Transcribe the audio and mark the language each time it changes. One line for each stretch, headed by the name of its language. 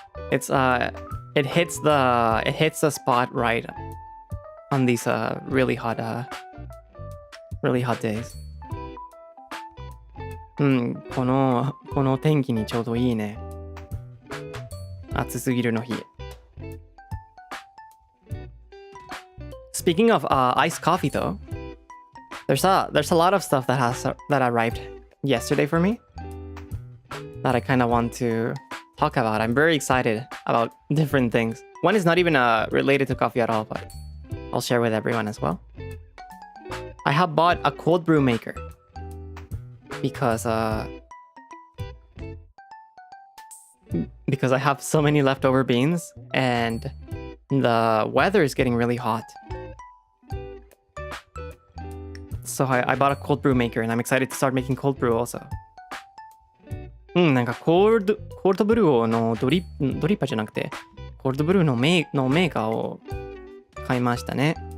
English: It hits the spot right on these really hot days.
Japanese: この天気にちょうどいいね。暑すぎるの日。
English: Speaking of iced coffee though, there's a lot of stuff that arrived yesterday for me that I kind of want to talk about. I'm very excited about different things. One is not even related to coffee at all, but I'll share with everyone as well. I have bought a cold brew maker because I have so many leftover beans and the weather is getting really hot. So I bought a cold brew maker and I'm excited to start making cold brew also. なんかコールドブルーのドリッパーじゃなくてコールドブルーのメーカーを買いましたね。